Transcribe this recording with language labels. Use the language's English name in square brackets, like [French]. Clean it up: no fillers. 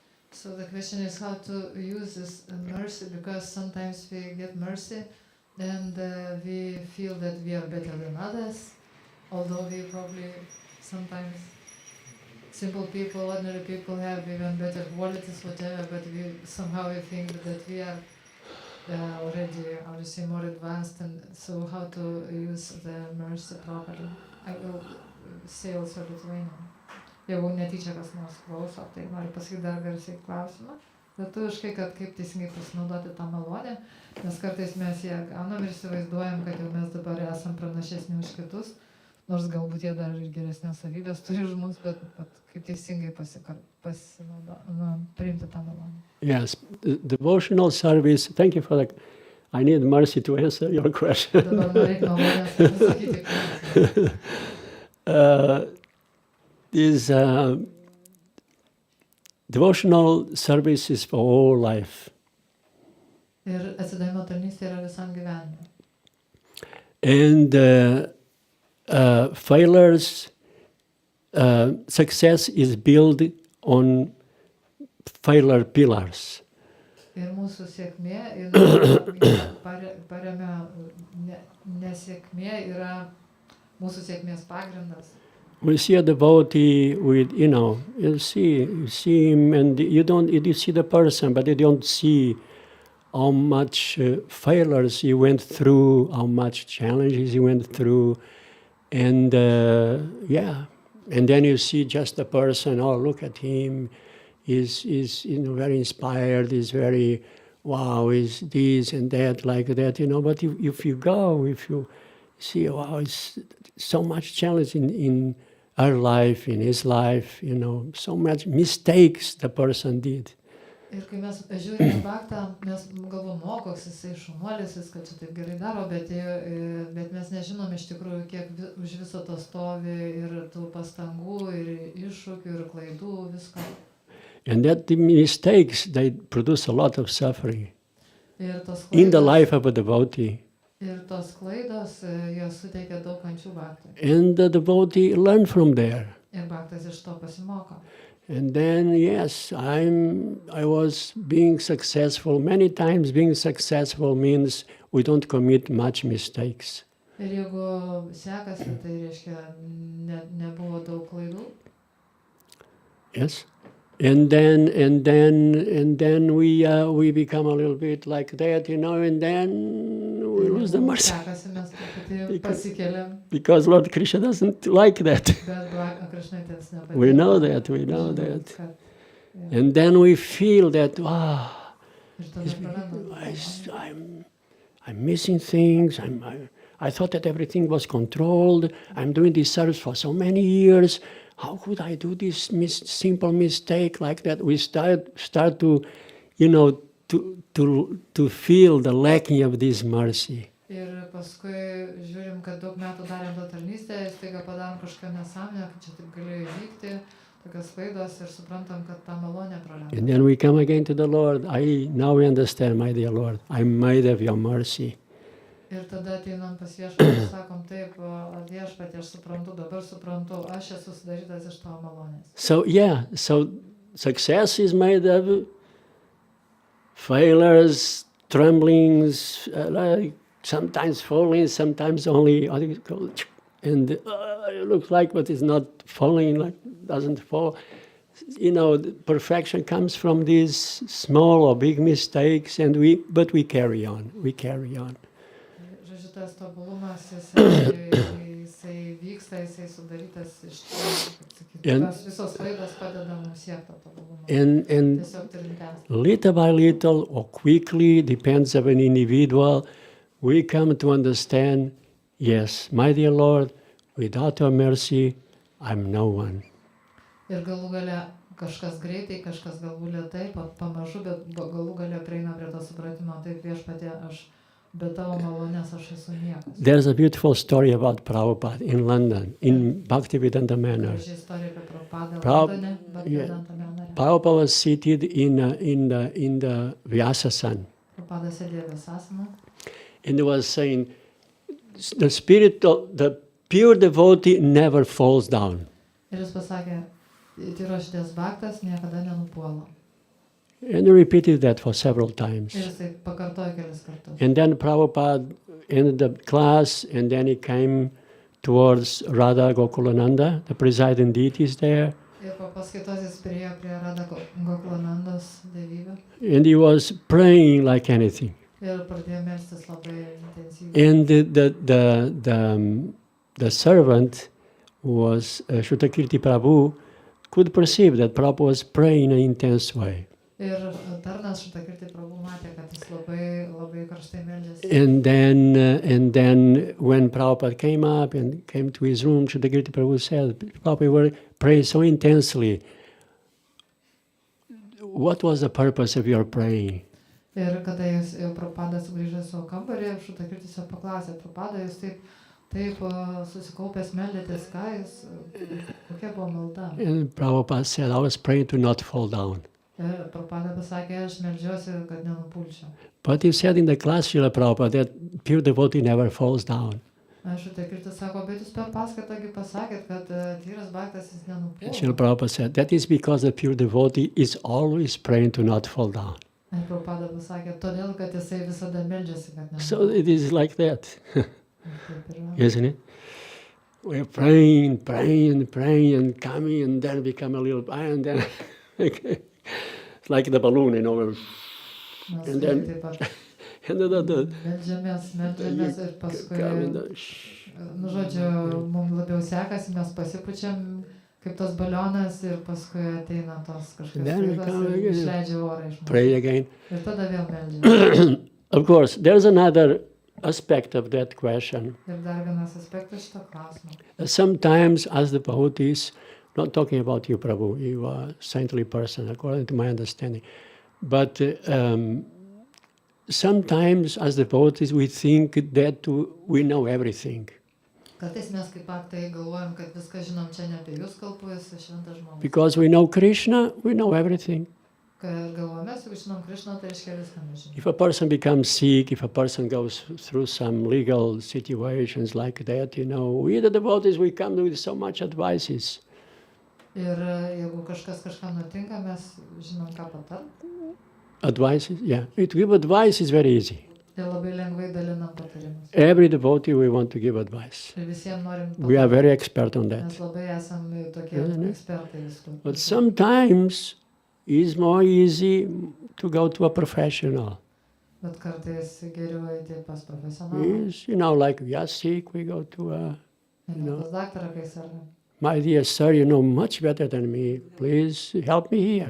[English] So the question is how to use this mercy, because sometimes we get mercy and we feel that we are better than others, although we probably sometimes simple people, ordinary people have even better qualities, whatever, but we somehow think that we are already, obviously, more advanced, and so how to use the mercy properly. I will say also Lithuanian. [Lithuanian] Jeigu netyčia kas nors klauso, tai noriu pasakyti dar garsiai klausimą. Lietuviškai, kad kaip teisingai pasinaudoti tą malonę, nes kartais mes ją gaunam ir įsivaizduojam, kad jau mes dabar esam pranašesni už kitus, nors galbūt jie dar ir geresnės savybės turi už mus, bet kaip teisingai priimti tą malonę. [English] Yes, devotional service, thank you for that. I need mercy to answer your question. [Lithuanian] Dabar norėk malonės pasakyti klausimą. [English] This devotional service is for all life. [Lithuanian] Ir atsidavimo tarnystė yra visam gyvenimui. [English] And failures, success is built on failure pillars. [Lithuanian] Ir mūsų sėkmė paremia nesėkmė yra mūsų sėkmės pagrindas. [English] We see a devotee with, you see him and you see the person, but you don't see how much failures he went through, how much challenges he went through. And and then you see just the person, oh, look at him, he's very inspired, he's very, wow, he's this and that, like that, but if you see, wow, it's so much challenge in our life, in his life, so much mistakes the person did. [Lithuanian] Ir kai mes žiūrime baktą, mes galvom, koks jisai šaunuolis, kad čia taip gerai daro, bet mes nežinom iš tikrųjų, kiek už viso to stovi ir tų pastangų, ir iššūkių, ir klaidų, visko. [English] And that the mistakes, they produce a lot of suffering [Lithuanian] Ir tos [English] in the [Lithuanian] klaidos, [English] life of a devotee. [Lithuanian] ir tos klaidos, jos suteikia daug kančių baktui. [English] And the devotee learn from there. [Lithuanian] Ir baktas iš to pasimoko. [English] And then, yes, I was being successful. Many times being successful means we don't commit much mistakes. [Lithuanian] Ir jeigu sekasi, tai reiškia, nebuvo daug klaidų. [English] Yes. And then we become a little bit like that, and then we lose the mercy. [Lithuanian] Sekasi, mes truputį pasikeliam, [English] Because Lord Krishna doesn't like that. [Lithuanian] bet Kṛṣṇaitis nepatinka. [English] We know that. [Lithuanian] Kad- [English] And then we feel that, wow, [Lithuanian] Ir tada prarandam. [English] I'm missing things. I thought that everything was controlled. I'm doing this service for so many years. How could I do this simple mistake like that? We start to, to feel the lacking of this mercy. [Lithuanian] Ir paskui žiūrim, kad daug metų darėm tą tarnystę, staiga padarom kažką nesąmonę, kad čia taip galėjo įvykti, tokios klaidos ir suprantam, kad tą malonę prarandam. [English] And then we come again to the Lord. Now we understand, my dear Lord, I'm made of your mercy. [Lithuanian] Ir tada ateinam pas Viešpatį ir sakom, taip, Viešpatie, aš suprantu, dabar suprantu, aš esu sudarytas iš tavo malonės. [English] So success is made of failures, tremblings, like sometimes falling, sometimes only, and it looks like, but it's not falling, like doesn't fall. Perfection comes from these small or big mistakes, but we carry on. [Lithuanian] Žodžiu, tas tobulumas, jisai vyksta, jisai sudarytas iš tos visos klaidos padeda mums siekti tobulumą. [English] And [Lithuanian] Tiesiog turim tęsti. [English] little by little or quickly, depends on an individual, we come to understand, yes, my dear Lord, without your mercy, I'm no one. [Lithuanian] Ir galų gale kažkas greitai, kažkas galbūt lėtai, pamažu, bet galų gale prieina prie to supratimo, taip Viešpatie, aš be tavo malonės aš esu niekas. [English] There's a beautiful story about Prabhupada in London, in Bhaktivedanta Manor. [Lithuanian] Ši istorija apie Prabhupadą Prab- Londone, Bhaktivedanta Manore. [English] Prabhupada was seated in the Vyasasana, [Lithuanian] Prabhupada sėdėjo Vyasasana [English] and he was saying, the spirit of the pure devotee never falls down. [Lithuanian] ir jis pasakė, tyros širdies baktas niekada nenupuola. [English] And he repeated that for several times. [Lithuanian] Ir jisai pakartojo kelis kartus. [English] And then Prabhupada ended the class, and then he came towards Radha Gokulananda, the presiding deities there, [Lithuanian] Ir po paskaitos jis priėjo prie Radha Gokulanandos dievybę [English] and he was praying like anything. [Lithuanian] ir pradėjo melstis labai intensyviai. [English] And the servant was Shrutakirti Prabhu could perceive that Prabhupada was praying in an intense way. [Lithuanian] Ir tarnas Shrutakirti Prabhu matė, kad jis labai karštai meldėsi. [English] And then when Prabhupada came up and came to his room, Shrutakirti Prabhu said, Prabhupada, you were praying so intensely. What was the purpose of your praying? [Lithuanian] Ir kada Prabhupada sugrįžo į savo kambarį, Shrutakirti jo paklausė, Prabhupada, jūs taip susikaupęs meldėtės, kokia buvo malda? [English] And Prabhupada said, I was praying to not fall down. [Lithuanian] Ir Prabhupada pasakė, aš meldžiuosi, kad nenupulčiau. [English] But he said in the class, Srila Prabhupada, that pure devotee never falls down. [Lithuanian] Shrutakirti sako, bet jūs per paskaitą pasakėt, kad tyras baktas jis nenupuola. [English] Srila Prabhupada said, that is because the pure devotee is always praying to not fall down. [Lithuanian] Ir Prabhupada pasakė, todėl, kad jisai visada meldžiasi, kad [English] So [Lithuanian] nenupuola. [English] it is like that, [Lithuanian] Taip yra. [English] isn't it? We're praying, and coming, and then become a little, and then, okay. It's like the balloon, [Lithuanian] Mes [English] and then- [Lithuanian] taip pat [English] and the [Lithuanian] meldžiamės ir paskui, žodžiu, mums labiau sekasi, mes pasipučiam kaip tas balionas ir paskui ateina tos kažkas [English] Then we [Lithuanian] kitas [English] come [Lithuanian] ir [English] again. [Lithuanian] išleidžia orą iš mūsų. [English] pray again. [Lithuanian] Ir tada vėl meldžiam. [English] Of course, there's another aspect of that question. [Lithuanian] Ir dar vienas aspektas šito klausimo. [English] Sometimes as the devotees, not talking about you, Prabhu, you are a saintly person, according to my understanding. But sometimes as devotees we think that we know everything. [Lithuanian] Kartais mes kaip aktai galvojam, kad viską žinom, čia ne apie jūs kalbu, esu šventas žmogus. [English] Because we know Krishna, we know everything. [Lithuanian] Kad galvojame, jeigu žinom Krišną, tai reiškia viską mes žinom. [English] If a person becomes sick, if a person goes through some legal situations like that, we the devotees, we come with so much advices. [Lithuanian] Ir jeigu kažkas kažką nutinka, mes žinom, ką patart. [English] Advices, yeah. To give advice is very easy. [Lithuanian] Ir labai lengvai dalinam patarimus. [English] Every devotee we want to give advice. [Lithuanian] Ir visiems norim patarti. [English] We are very expert on that. [Lithuanian] Mes labai esam tokie ekspertai visų. [English] But sometimes it's more easy to go to a professional. [Lithuanian] Bet kartais geriau eiti pas profesionalą. [English] Yes, like we are sick, we go to a, [Lithuanian] Pas daktarą, kai sergam. [English] my dear sir, you know much better than me. Please help me here.